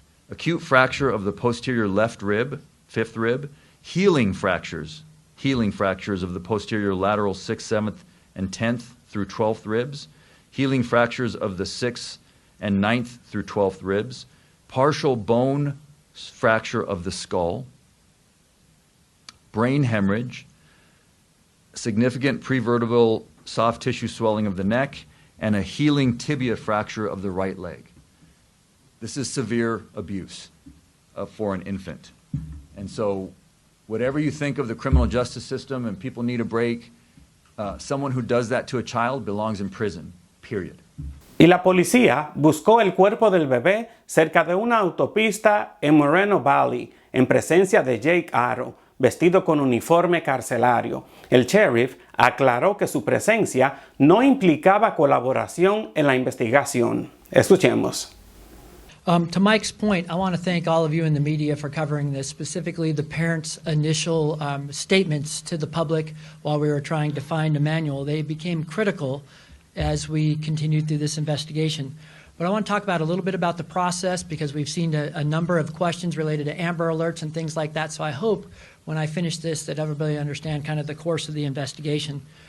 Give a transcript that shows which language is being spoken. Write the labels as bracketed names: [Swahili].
[English] Acute fracture of the posterior left rib, fifth rib, healing fractures of the posterior lateral 6th, 7th, and 10th through 12th ribs, healing fractures of the 6th and 9th through 12th ribs, partial bone fracture of the skull, brain hemorrhage, significant prevertebral soft tissue swelling of the neck, and a healing tibia fracture of the right leg. This is severe abuse for an infant. And so whatever you think of the criminal justice system and people need a break, someone who does that to a child belongs in prison, period. [Spanish] Y la policía buscó el cuerpo del bebé cerca de una autopista en Moreno Valley, en presencia de Jake Haro, vestido con uniforme carcelario. El sheriff aclaró que su presencia no implicaba colaboración en la investigación. Escuchemos. [English] To Mike's point, I want to thank all of you in the media for covering this, specifically the parents' initial statements to the public while we were trying to find Emmanuel. They became critical as we continued through this investigation. But I want to talk about a little bit about the process because we've seen a number of questions related to Amber Alerts and things like that. So I hope when I finish this that everybody understand kind of the course of the investigation.